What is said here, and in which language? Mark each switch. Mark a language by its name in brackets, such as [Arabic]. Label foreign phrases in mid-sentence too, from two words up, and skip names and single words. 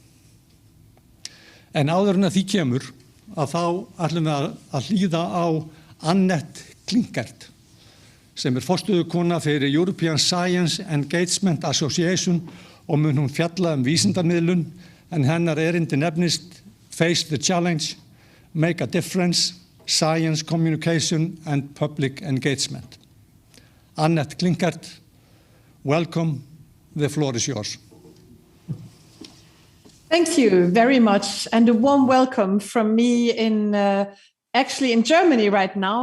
[Icelandic] En áður en að því kemur að þá ætlum við að hlýða á Annette Klinkert sem forstöðukona fyrir European Science Engagement Association og mun hún fjalla vísindamiðlun en hennar erindi nefnist Face the Challenge, Make a Difference, Science Communication and Public Engagement. [English] Annette Klinkert, welcome, the floor is yours. Thank you very much, and a warm welcome from me actually in Germany right now.